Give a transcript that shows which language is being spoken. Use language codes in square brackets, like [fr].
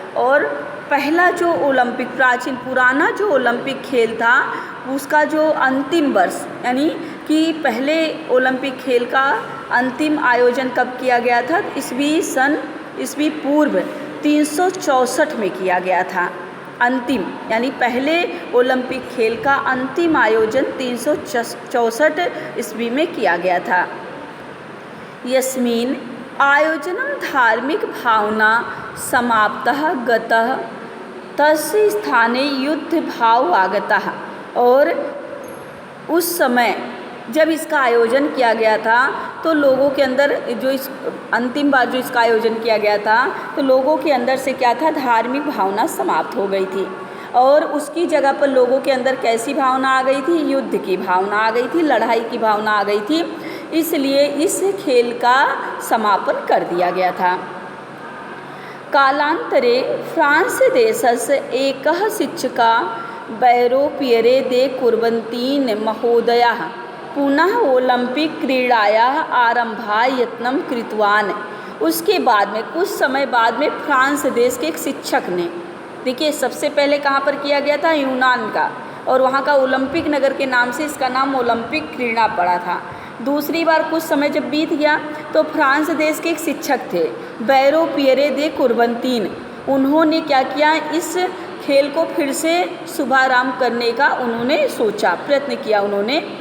[hi] और पहला जो ओलंपिक, प्राचीन पुराना जो ओलंपिक खेल था उसका जो अंतिम वर्ष यानी कि पहले ओलंपिक खेल का अंतिम आयोजन कब किया गया था, ईस्वी पूर्व 364 में किया गया था। अंतिम यानी पहले ओलंपिक खेल का अंतिम आयोजन 364 ईस्वी में किया गया था। [sa] यस्मिन् आयोजनम धार्मिक भावना समाप्तः गतः तस्य स्थाने युद्ध भाव आगतः। [hi] और उस समय जब इसका आयोजन किया गया था तो लोगों के अंदर जो इस अंतिम बार जो इसका आयोजन किया गया था तो लोगों के अंदर से क्या था, धार्मिक भावना समाप्त हो गई थी और उसकी जगह पर लोगों के अंदर कैसी भावना आ गई थी, युद्ध की भावना आ गई थी, लड़ाई की भावना आ गई थी। इसलिए इस खेल का समापन कर दिया गया था। [sa] कालांतरे फ्रांस देशस्य एकः शिक्षकः बैरोपियरे दे कुर्वन्तीन् महोदयः पुनः ओलंपिक क्रीडायाः आरंभाय यत्नं कृतवान्। [hi] उसके बाद में कुछ समय बाद में फ्रांस देश के एक शिक्षक ने, देखिए सबसे पहले कहाँ पर किया गया था, यूनान का, और वहाँ का ओलंपिक नगर के नाम से इसका नाम ओलंपिक क्रीड़ा पड़ा था। दूसरी बार कुछ समय जब बीत गया तो फ्रांस देश के एक शिक्षक थे बैरोपियरे दे कुर्वन्तीन, उन्होंने क्या किया, इस खेल को फिर से शुभारंभ करने का उन्होंने सोचा, प्रयत्न किया उन्होंने।